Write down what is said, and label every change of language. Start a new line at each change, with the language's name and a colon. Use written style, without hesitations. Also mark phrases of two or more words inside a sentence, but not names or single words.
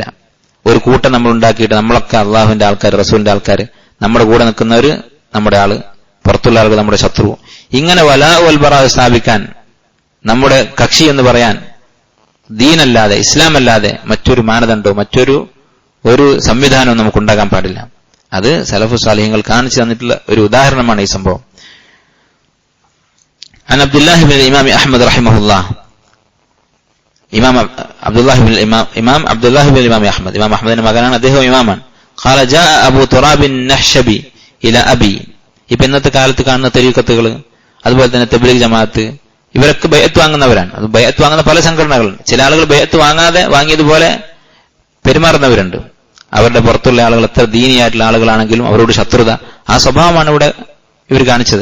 Malayalam: ഒരു കൂട്ടം നമ്മൾ ഉണ്ടാക്കിയിട്ട് നമ്മളൊക്കെ അള്ളാഹുവിന്റെ ആൾക്കാർ, റസൂലിന്റെ ആൾക്കാർ, നമ്മുടെ കൂടെ നിൽക്കുന്നവര് നമ്മുടെ ആള്, പുറത്തുള്ള ആളുകൾ നമ്മുടെ ശത്രു, ഇങ്ങനെ
Arabic: ولاء والبراء
Malayalam: സ്ഥാപിക്കാൻ നമ്മുടെ കക്ഷി എന്ന് പറയാൻ ദീനല്ലാതെ, ഇസ്ലാം അല്ലാതെ മറ്റൊരു മാനദണ്ഡവും മറ്റൊരു സംവിധാനവും നമുക്കുണ്ടാകാൻ പാടില്ല. അത് സലഫു സാലിഹ്യങ്ങൾ കാണിച്ചു തന്നിട്ടുള്ള ഒരു ഉദാഹരണമാണ് ഈ സംഭവം.
Arabic: عن عبد الله بن الإمام أحمد رحمه الله، إمام عبد الله بن الإمام أحمد، إمام أحمد
Malayalam: മകനാണ്, അദ്ദേഹം ഇമാമാണ്.
Arabic: قال جاء أبو تراب النحشبي إلى أبي.
Malayalam: ഇപ്പൊ ഇന്നത്തെ കാലത്ത് കാണുന്ന തരീഖത്തുകൾ, അതുപോലെ തന്നെ തബ്ലീഗ് ജമാഅത്ത്, ഇവരൊക്കെ ബൈഅത്ത് വാങ്ങുന്നവരാണ്. അത് ബൈഅത്ത് വാങ്ങുന്ന പല സംഘടനകളുണ്ട്. ചില ആളുകൾ ബൈഅത്ത് വാങ്ങിയതുപോലെ പെരുമാറുന്നവരുണ്ട്. അവരുടെ പുറത്തുള്ള ആളുകൾ എത്ര ദീനിയായിട്ടുള്ള ആളുകളാണെങ്കിലും അവരോട് ശത്രുത, ആ സ്വഭാവമാണ് ഇവിടെ ഇവർ കാണിച്ചത്.